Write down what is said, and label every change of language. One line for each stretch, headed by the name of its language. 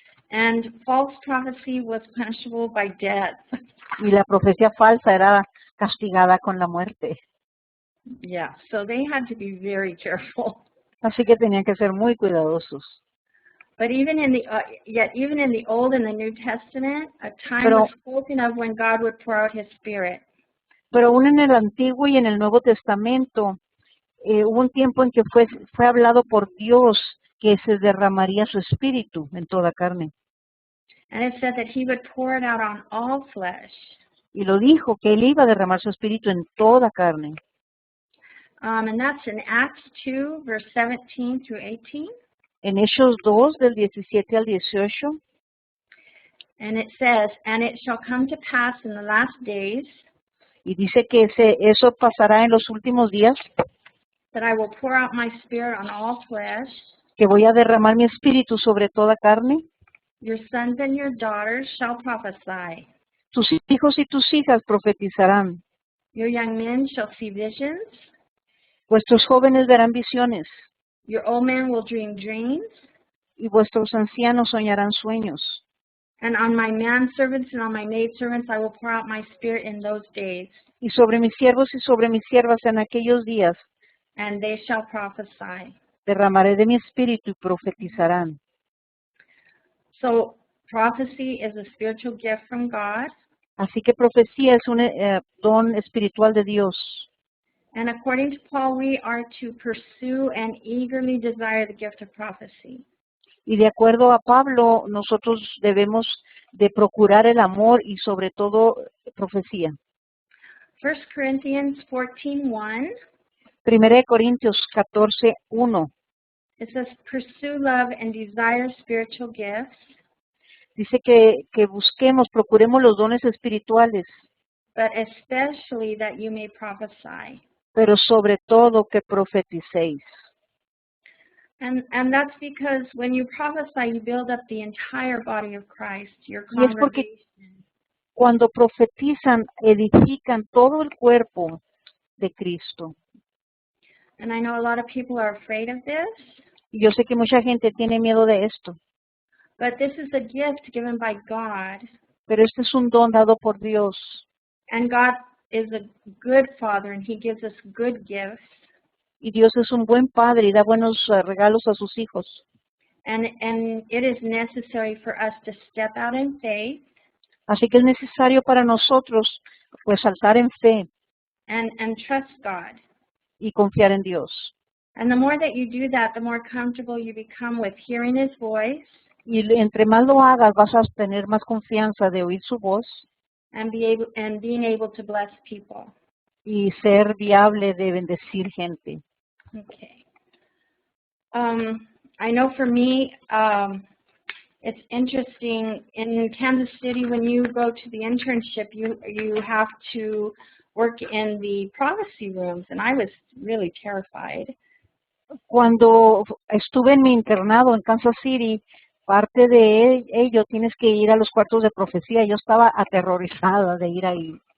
English: And false prophecy was punishable by death.
Spanish: Y la profecía falsa era castigada con la muerte.
English: Yeah, so they had to be very careful.
Spanish: Así que tenían que ser muy cuidadosos.
English: But even in the Old and the New Testament, a time
Spanish: Pero-
English: was spoken of when God would pour out His Spirit.
Spanish: Pero aún en el Antiguo y en el Nuevo Testamento, hubo un tiempo en que fue hablado por Dios que se derramaría su espíritu en toda carne.
English: And it said that He would pour it out on all flesh.
Spanish: Y lo dijo, que Él iba a derramar su espíritu en toda carne.
English: And that's in Acts 2, verse 17 through 18.
Spanish: En Hechos 2, del 17 al 18,
English: And it says, "And it shall come to pass in the last days
Spanish: y dice que eso pasará en los últimos días,
English: that I will pour out my Spirit on all flesh.
Spanish: que voy a derramar mi espíritu sobre toda carne.
English: Your sons and your daughters shall prophesy.
Spanish: Tus hijos y tus hijas profetizarán.
English: Your young men shall see visions.
Spanish: Vuestros jóvenes verán visiones
English: Your old men will dream dreams.
Spanish: y vuestros ancianos soñarán sueños.
English: And on my manservants and on my maidservants I will pour out my Spirit in those days,
Spanish: Y sobre mis siervos y sobre mis siervas en aquellos días
English: and they shall prophesy."
Spanish: derramaré de mi espíritu y profetizarán.
English: So prophecy is a spiritual gift from God.
Spanish: Así que profecía es un don espiritual de Dios.
English: And according to Paul, we are to pursue and eagerly desire the gift of prophecy.
Spanish: Y de acuerdo a Pablo, nosotros debemos de procurar el amor y sobre todo profecía.
English: 1 Corinthians 14:1,
Spanish: 1 Corintios 14:1
English: it says, pursue love and desire spiritual gifts,
Spanish: dice que busquemos, procuremos los dones espirituales,
English: but especially that you may prophesy.
Spanish: pero sobre todo que profeticéis.
English: And that's because when you prophesy, you build up the entire body of Christ, your
Spanish: Y es porque
English: congregation.
Spanish: cuando profetizan, edifican todo el cuerpo de Cristo.
English: And I know a lot of people are afraid of this,
Spanish: Y yo sé que mucha gente tiene miedo de esto,
English: but this is a gift given by God.
Spanish: pero este es un don dado por Dios.
English: And God is a good Father, and He gives us good gifts.
Spanish: Y Dios es un buen padre y da buenos regalos a sus hijos.
English: And it is necessary for us to step out in faith
Spanish: Así que es necesario para nosotros pues saltar en fe
English: and trust God.
Spanish: y confiar en Dios.
English: And the more that you do that, the more comfortable you become with hearing His voice
Spanish: Y entre más lo hagas, vas a tener más confianza de oír su voz
English: and being able to bless people.
Spanish: y ser viable de bendecir gente.
English: Okay. I know for me, it's interesting in Kansas City when you go to the internship, you have to work in the prophecy rooms, and I was really terrified.
Spanish: Cuando estuve en mi internado en Kansas City, parte de ello tienes que ir a los cuartos de profecía. Yo estaba aterrorizada de ir ahí.